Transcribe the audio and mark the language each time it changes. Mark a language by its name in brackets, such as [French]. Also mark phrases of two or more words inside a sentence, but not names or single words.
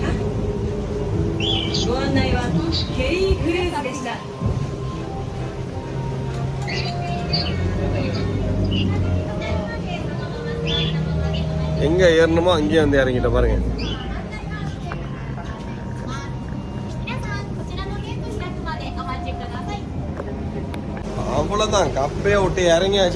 [Japanese] ご案内はケリークルーズでした。 [Tamil] எங்க ஏறணுமோ அங்கேயே வந்து இறங்கிட்ட பாருங்க. அவ்வளோதான், கப்பையை விட்டு இறங்கியாச்சு.